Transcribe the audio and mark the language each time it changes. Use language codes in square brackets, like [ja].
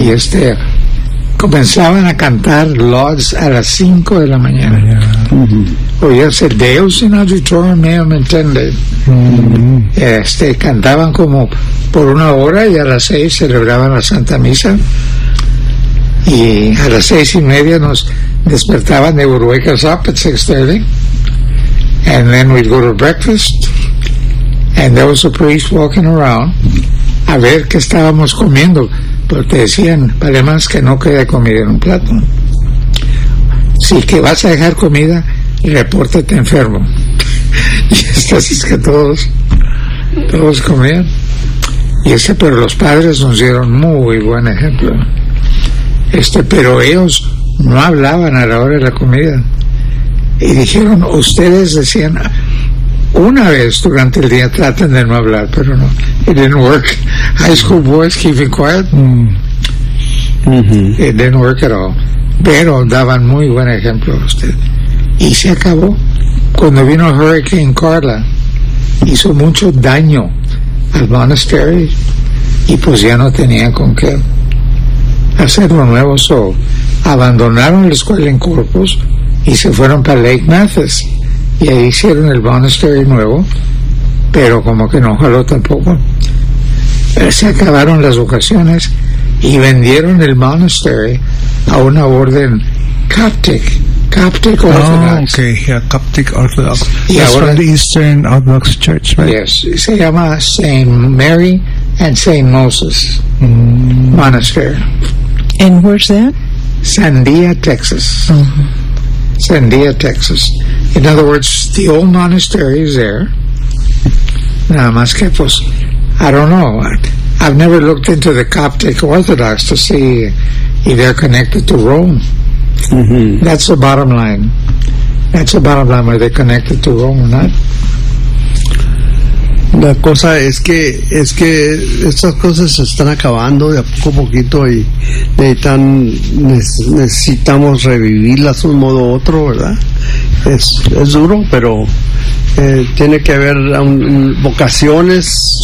[es] Y este, comenzaban a cantar Lauds a las 5 de la mañana. Yeah. Mm-hmm. Oías el Deus in auditorium, me entiendes. Mm-hmm. Este, cantaban como por una hora y a las 6 celebraban la Santa Misa. Y a las 6:30 nos despertaban, [en] they would wake us up at 6:30. And then we'd go to breakfast. And there was a priest walking around [es] a ver qué estábamos comiendo. Pero te decían, vale más que no quede comida en un plato. Si que vas a dejar comida, repórtate enfermo. Y así es que todos comían. Y ese, pero los padres nos dieron muy buen ejemplo. Este, pero ellos no hablaban a la hora de la comida. Y dijeron, ustedes decían, una vez durante el día traten de no hablar, pero no. [en] It didn't work. High school boys keeping quiet. Mm-hmm. It didn't work at all. [es] Pero daban muy buen ejemplo a usted. Y se acabó. Cuando vino Hurricane Carla, hizo mucho daño al monastery y pues ya no tenía con qué hacerlo nuevo. So, abandonaron la escuela en Corpus y se fueron para Lake Mathis. Y ahí hicieron el monastery nuevo, pero como que no jaló tampoco. Se acabaron las vocaciones y vendieron el monastery a una orden Coptic Orthodox. [en] Oh, okay, yeah, Coptic Orthodox. [es] Y [en] that's [es] ahora, [en] from the Eastern Orthodox Church, right? [es] Yes, se llama St. Mary and St. Moses Monastery. [en] And where's that? Sandia, Texas. Mm-hmm. Sandia, Texas. In other words, the old monastery is there. [es] Nada más que, pues, [en] I don't know. I've never looked into the Coptic Orthodox to see if they're connected to Rome. Mm-hmm. That's the bottom line. That's the bottom line, whether they're connected to Rome or not. [es] La cosa es que estas cosas se están acabando de a poco a poquito y necesitamos revivirlas de un modo u otro, ¿verdad? Es duro, pero tiene que haber vocaciones,